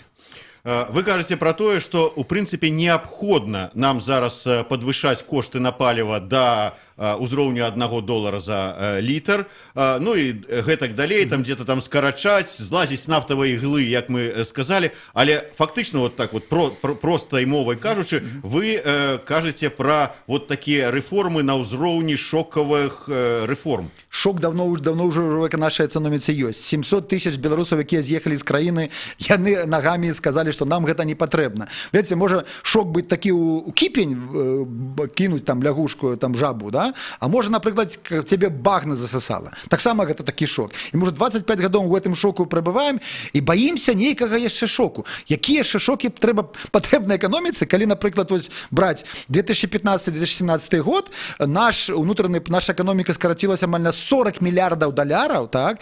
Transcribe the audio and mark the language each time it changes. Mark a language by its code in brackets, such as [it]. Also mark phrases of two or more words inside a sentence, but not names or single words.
[be] Вы кажаце про тое, што у прынцыпе неабходна нам зараз падвышаць кошты на паліва да узроўню $1 за літр, ну і гэтак далей, там где-то там скарачаць, злазіць з нафтавай іглы, як мы сказалі, але фактычна вот так вот простай мовай кажучы, вы кажаце про вот такія рэформы на ўзроўні шокавых рэформ. [ru] Шок давно уже в нашей экономице есть. 700 тысяч белорусов, [be] якія з'ехалі з краіны, яны [ru] ногами сказали, что [be] нам гэта не патрэбна. Ведаце, можа шок быць такі у кіпень, [ru] кинуть там лягушку, [be] там жабу, да? А можа, напрыклад, тебе багна засасала. Таксама гэта такі шок. І можа 25 гадоў у гэтым шоку пребываем і боимся нейкага яшчэ шоку. Якія яшчэ шокі патрэбна эканоміцы, калі, напрыклад, вось браць 2015-2017 год, наша эканоміка скарацілася амаль на $40 мільярдаў, так?